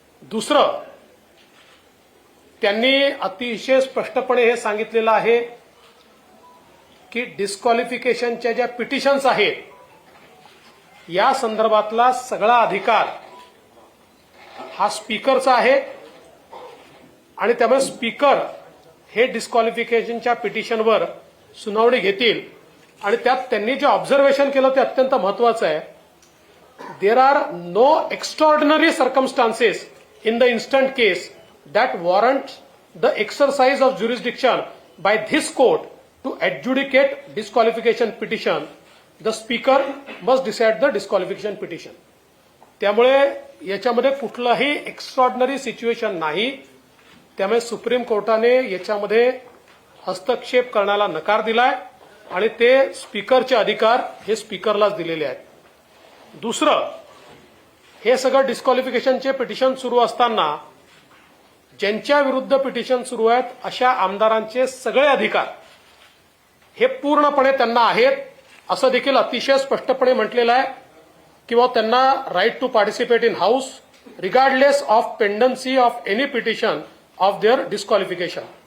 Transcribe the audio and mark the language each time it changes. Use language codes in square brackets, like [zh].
[mr] दुसरं, त्यांनी अतिशय स्पष्टपणे हे सांगितलेलं आहे की डिस्क्वालिफिकेशनच्या ज्या पिटिशन्स आहेत या संदर्भातला सगळा अधिकार हा स्पीकरचा आहे आणि त्यामुळे स्पीकर हे डिस्क्वालिफिकेशनच्या पिटिशनवर सुनावणी घेतील आणि त्यात त्यांनी जे ऑब्झर्वेशन केलं ते अत्यंत महत्वाचं आहे। [en] There are no extraordinary circumstances in the instant case that warrant the exercise of jurisdiction by this court to adjudicate disqualification petition. The speaker must decide the disqualification petition. [mr] त्यामुळे याच्यामध्ये कुठलाही एक्स्ट्रॉर्डिनरी सिच्युएशन नाही, त्यामुळे supreme कोर्टाने याच्यामध्ये हस्तक्षेप करण्याला नकार दिलाय आणि ते स्पीकरचे अधिकार हे स्पीकरलाच दिलेले आहेत। दुसरं, हे सगळं डिस्क्वालिफिकेशनचे पिटिशन सुरू असताना ज्यांच्या विरुद्ध पिटिशन सुरू आहेत अशा आमदारांचे सगळे अधिकार हे पूर्णपणे त्यांना आहेत असं देखील अतिशय स्पष्टपणे म्हटलेलं आहे किंवा त्यांना right to participate in house regardless of pendency of any petition of their disqualification.